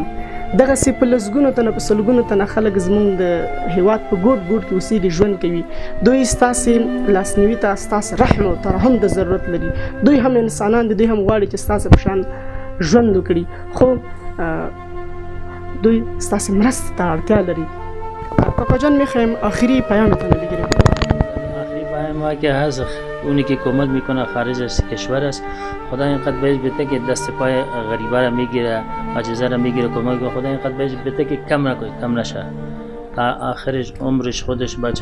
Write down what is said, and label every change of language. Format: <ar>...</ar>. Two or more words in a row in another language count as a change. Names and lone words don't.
<ps>دغسې په لسګونو تنه په سلګونو تنه خلک زموږ د هېواد په ګوټ ګوټ کې اوسېږي، ژوند کوي. دوی ستاسې لاسنیوي ته، ستاسې رحم او ترحم د ضرورت لري. دوی هم انسانان دي، دوی هم غواړي چې ستاسې په شان ژوند وکړي، خو دوی ستاسې مرستې ته اړتیا لري.</ps> <fa>کاکا جان میخوایم آخری پیامتان رو بگیریم. آخری پیام که هست اونی که کمک میکنه خارج از کشور است، خدا اینقدر بهش بده که دست پای غریبا را میگیره، عاجزا را میگیره، کمک میکنه. خدا اینقدر بهش بده که کم نشه تا آخرش عمرش خودش بچه.</fa>